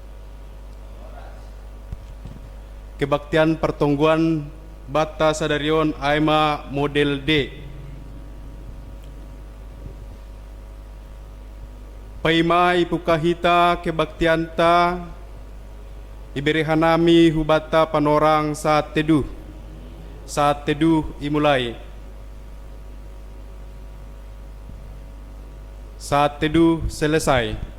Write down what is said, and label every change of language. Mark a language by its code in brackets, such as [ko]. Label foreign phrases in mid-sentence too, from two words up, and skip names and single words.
[id] Kebaktian pertongguan [bts] bata sadarion aima model D. Paima ipukahita kebaktianta iberihanami hubata panorang [id] saat teduh. Saat teduh imulai. Saat teduh selesai.